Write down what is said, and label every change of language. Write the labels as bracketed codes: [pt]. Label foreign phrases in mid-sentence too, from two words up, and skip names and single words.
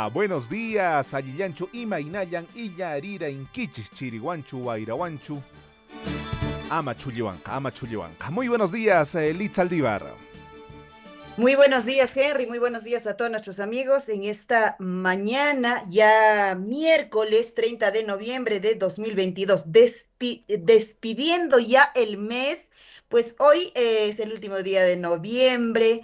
[es] Buenos días, [qu] Ayillanchu, Imainayan, Illarira, Inquichis, Chiriguanchu, Guairahuanchu, Amachulihuanca. [es] Muy buenos días, Litz Aldívar. Muy buenos días, Henry. Muy buenos días a todos nuestros amigos en esta mañana, ya miércoles 30 de noviembre de 2022, despidiendo ya el mes. Pues hoy es el último día de noviembre.